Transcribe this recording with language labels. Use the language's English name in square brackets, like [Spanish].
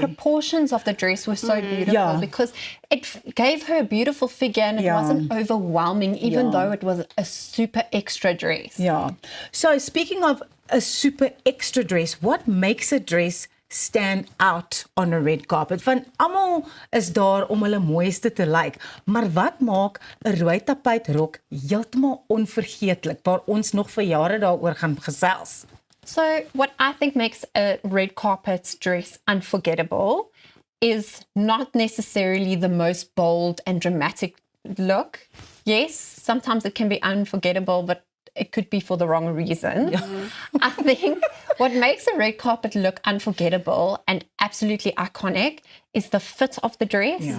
[English] proportions of the dress were so beautiful Yeah. because it gave her a beautiful figure and it Yeah. wasn't overwhelming, even Yeah. though it was a super extra dress. Yeah. So speaking of a super extra dress, what makes a dress stand out on a red carpet? [Afrikaans] Van almal is daar om hulle mooiste te lyk, maar wat maak 'n rooi tapuitrok heeltemal onvergeetlik waar ons nog vir jare daaroor gaan gesels? [English] So what I think makes a red carpet dress unforgettable is not necessarily the most bold and dramatic look. Yes, sometimes it can be unforgettable, but it could be for the wrong reason. I think what makes a red carpet look unforgettable and absolutely iconic is the fit of the dress.